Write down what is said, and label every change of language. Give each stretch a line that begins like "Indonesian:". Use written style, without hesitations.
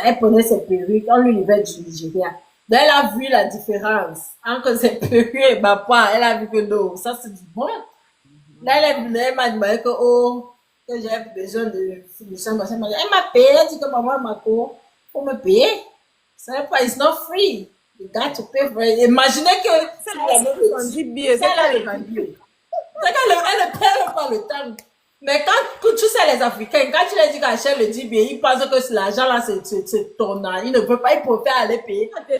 French: Elle prenait ses perruques, on lui livrait du Nigeria. Donc elle a vu la différence entre ses perruques et ma part. Elle a vu que non, ça c'est du bon. Là elle est venue, elle m'a demandé que j'avais besoin de fournisseur, machin. Elle m'a payé, elle dit que maman m'a dit, faut me payer. C'est pas,
English: it's not free. You got to pay for it.
French: Imaginez que c'est la même billets. C'est qu'elle ne perd pas le temps. Mais quand tu sais les Africains, quand tu leur dis qu'elle achète le DBA, ils pensent que l'argent là, c'est ton argent. Ils ne peuvent pas, ils préfèrent aller payer.